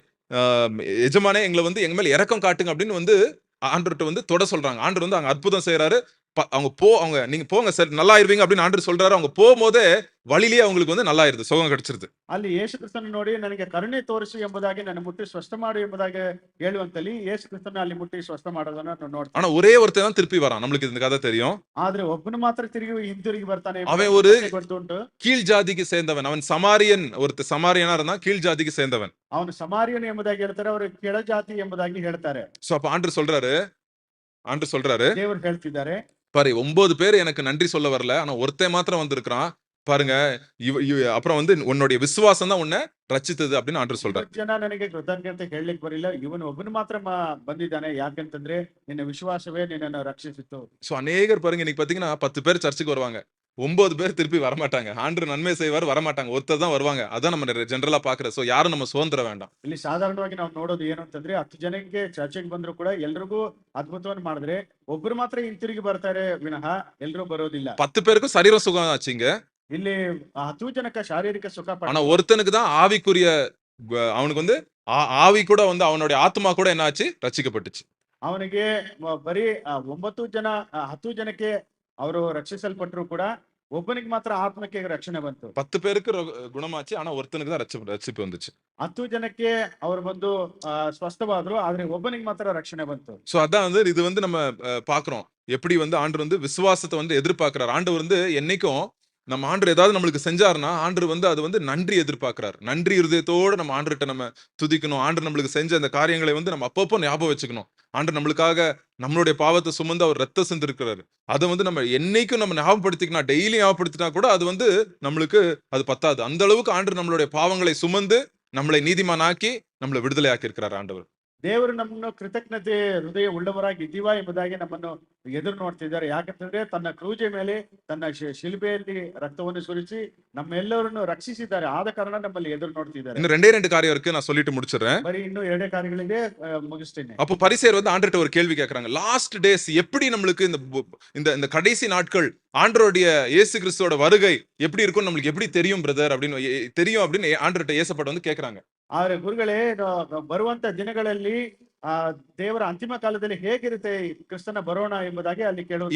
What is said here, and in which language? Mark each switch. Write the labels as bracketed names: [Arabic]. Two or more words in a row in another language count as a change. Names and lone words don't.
[Tamil] எஜமானே எங்களை வந்து எங்க மேல இரக்கம் காட்டுங்க அப்படின்னு வந்து ஆண்டவர்கிட்ட வந்து தொட சொல்றாங்க. ஆண்டவர் வந்து அங்க அற்புதம் செய்யறாரு. அவங்க நீங்க போங்க சார் நல்லா ஆயிருவீங்க அப்படின்னு ஆண்டவர் சொல்றாரு. அவங்க போகும்போதே வழியிலேயே அவங்களுக்கு வந்து நல்லா ஆயிருது, சுகம் கிடைச்சிருது. [Kannada] ಅಲ್ಲಿ ಯೇಸು ಕ್ರಿಸ್ತನ ನೋಡಿ ನನಗೆ ಕರುಣೆ ತೋರಿಸು ಎಂಬುದಾಗಿ ನನ್ನ ಮುಟ್ಟಿ ಸ್ವಸ್ಥ ಮಾಡು ಎಂಬುದಾಗಿ ಹೇಳುವಂತಲ್ಲಿ ಯೇಸು ಕ್ರಿಸ್ತನ ಅಲ್ಲಿ ಮುಟ್ಟಿ ಸ್ವಸ್ಥ ಮಾಡೋದನ್ನ ನಾವು [Tamil] ஆனா [Kannada] ನೋಡ್ತೀವಿ. [Tamil] ஒரே ஒருத்தன் தான் திருப்பி வரான். நம்மளுக்கு இந்த கதை தெரியும். [Kannada] ಆದ್ರೆ ಒಬ್ಬನು ಮಾತ್ರ ಹಿಂತಿರುಗಿ ಬರ್ತಾನೆ [Tamil] அவன் [Kannada] ಎಂಬುದಾಗಿ [Tamil] ஒரு [Kannada] ನಮಗೆ ಗೊತ್ತುಂಟು. [Tamil] கீழ் ஜாதிக்கு சேர்ந்தவன். அவன் சமாரியன், சமாரியனா இருந்தான், கீழ் ஜாதிக்கு சேர்ந்தவன். [Kannada] ಅವನು ಸಮಾರಿಯನು ಎಂಬುದಾಗಿ ಹೇಳ್ತಾರೆ, ಅವರು ಕೆಳಜಾತಿ ಎಂಬುದಾಗಿ ಹೇಳ್ತಾರೆ. [Tamil] சோ அப்ப ஆண்டவர் சொல்றாரு [Kannada] ದೇವರು ಹೇಳ್ತಿದ್ದಾರೆ, [Tamil] பாரு 9 பேர் எனக்கு நன்றி சொல்ல வரல, ஆனா ஒருத்தன் மாத்திரம் வந்திருக்கிறான் பாருங்க. அப்புறம் வந்து உன்னுடைய விசுவாசம் தான் உன்னை ரட்சித்தது அப்படின்னு ஆண்டவர் சொல்றாரு. [Kannada] ಜನ ನನಗೆ ಕೃತಜ್ಞತೆ ಹೇಳಲಿಕ್ಕೆ ಬರಿಲ್ಲ, ಇವನು ಒಬ್ಬನು ಮಾತ್ರ ಬಂದಿದ್ದಾನೆ, ಯಾಕಂತಂದ್ರೆ ನಿನ್ನ ವಿಶ್ವಾಸವೇ ನಿನ್ನನ್ನು ರಕ್ಷಿಸಿತು. [Tamil] சோ அநேகர் பாருங்க இன்னைக்கு பாத்தீங்கன்னா 10 பேர் சர்ச்சுக்கு வருவாங்க, 9 பேர் திருப்பி வரமாட்டாங்க. ஆண்டவர் நன்மை செய்வார், வரமாட்டாங்க, ஒருத்தர் தான் வருவாங்க. அதான் நம்ம ஜெனரலா பாக்குறது. சோ யாரும் நம்ம சுதந்திர வேண்டாம். [Kannada] ಇಲ್ಲಿ ಸಾಧಾರಣವಾಗಿ ನಾವು ನೋಡೋದು ಏನು ಅಂತಂದ್ರೆ 10 ಜನಕ್ಕೆ ಚರ್ಚೆಗೆ ಬಂದ್ರು ಕೂಡ ಎಲ್ರಿಗೂ ಅದ್ಭುತವನ್ನು ಮಾಡಿದ್ರೆ ಒಬ್ರು ಮಾತ್ರ ಹಿಂತಿರುಗಿ ಬರ್ತಾರೆ ವಿನಃ ಎಲ್ರೂ ಬರೋದಿಲ್ಲ. [Tamil] 10 பேருக்கும் சரீரம் சுகம் ஆச்சுங்க. [Kannada] ಇಲ್ಲಿ 10 ಜನಕ್ಕೆ ಶಾರೀರಿಕ ಸುಖ [Tamil] ஆனா ஒருத்தனுக்கு தான் ஆவிக்குரிய அவனுக்கு வந்து ஆவி கூட வந்து அவனுடைய ஆத்மா கூட என்ன ஆச்சு, ரட்சிக்கப்பட்டுச்சு. [Kannada] ಅವನಿಗೆ ಬರೀ 9 ಜನ 10 ಜನಕ್ಕೆ ಅವರು ರಕ್ಷಿಸಲ್ಪಟ್ಟರು ಕೂಡ ಒಬ್ಬನಿಗೆ ಮಾತ್ರ ಆತ್ಮಕ್ಕೆ ರಕ್ಷಣೆ ಬಂತು. [Tamil] 10 பேருக்கு குணமாச்சு, ஆனா ஒருத்தனுக்கு தான் ரட்சிப்பு வந்துச்சு. [Kannada] 10 ಜನಕ್ಕೆ ಅವರು ಬಂದು ಸ್ವಸ್ಥವಾದ್ರು, ಆದ್ರೆ ಒಬ್ಬನಿಗೆ ಮಾತ್ರ ರಕ್ಷಣೆ ಬಂತು. [Tamil] சோ அதான் வந்து இது வந்து நம்ம பாக்குறோம் எப்படி வந்து ஆண்டவர் வந்து விசுவாசத்தை வந்து எதிர்பார்க்கிறார். ஆண்டவர் வந்து என்னைக்கும் நம்ம ஆண்டவர் ஏதாவது நம்மளுக்கு செஞ்சாருன்னா ஆண்டவர் வந்து அது வந்து நன்றி எதிர்பார்க்கிறார். நன்றி இருதயத்தோட நம்ம ஆண்டர்கிட்ட நம்ம துதிக்கணும். ஆண்டவர் நம்மளுக்கு செஞ்ச அந்த காரியங்களை வந்து நம்ம அப்பப்போ ஞாபகம் வச்சுக்கணும். ஆண்டவர் நம்மளுக்காக நம்மளுடைய பாவத்தை சுமந்து அவர் ரத்தம் சிந்திருக்கிறாரு. அதை வந்து நம்ம என்னைக்கும் நம்ம ஞாபகப்படுத்திக்கணும். டெய்லி ஞாபகப்படுத்தினா கூட அது வந்து நம்மளுக்கு அது பத்தாது. அந்த அளவுக்கு ஆண்டவர் நம்மளுடைய பாவங்களை சுமந்து நம்மளை நீதிமானாக்கி நம்மளை விடுதலை ஆக்கி இருக்கிறார் ஆண்டவர். [Kannada] ದೇವರು ನಮ್ಮನ್ನು ಕೃತಜ್ಞತೆ ಹೃದಯ ಉಳ್ಳವರಾಗಿ ಇದ್ದೀವಾ ಎಂಬುದಾಗಿ ನಮ್ಮನ್ನು ಎದುರು ನೋಡ್ತಿದ್ದಾರೆ. ಯಾಕಂತಂದ್ರೆ ತನ್ನ ಕ್ರೂಜೆ ಮೇಲೆ ತನ್ನ ಶಿಲುಬೆಯಲ್ಲಿ ರಕ್ತವನ್ನು ಸುರಿಸಿ ನಮ್ಮೆಲ್ಲರನ್ನು ರಕ್ಷಿಸಿದ್ದಾರೆ. ಆದ ಕಾರಣ ನಮ್ಮಲ್ಲಿ ಎದುರು ನೋಡ್ತಿದ್ದಾರೆ. [Tamil] இன்னும் 2 காரியம் இருக்கு, நான் சொல்லிட்டு முடிச்சிடுறேன். [Kannada] ಬರೀ ಇನ್ನೂ 2 ಕಾರ್ಯಗಳಿದೆ, ಮುಗಿಸ್ತೇನೆ. [Tamil] அப்போ பரிசேயர் வந்து ஆண்டவர்ட்ட ஒரு கேள்வி கேட்கறாங்க. [English] last days [Tamil] எப்படி நம்மளுக்கு இந்த கடைசி நாட்கள் ஆண்டவருடைய இயேசு கிறிஸ்துவோட வருகை எப்படி இருக்கும் நம்மளுக்கு எப்படி தெரியும் பிரதர் அப்படின்னு தெரியும் அப்படின்னு ஆண்டவர்ட்ட இயேசப்பட்ட வந்து கேட்கறாங்க. [Kannada] ಆದ್ರೆ ಗುರುಗಳೇ, ಬರುವಂತ ದಿನಗಳಲ್ಲಿ ದೇವರ ಅಂತಿಮ ಕಾಲದಲ್ಲಿ ಹೇಗಿರುತ್ತೆ ಕ್ರಿಸ್ತನ ಬರೋಣ ಎಂಬುದಾಗಿ ಅಲ್ಲಿ ಕೇಳುವುದು.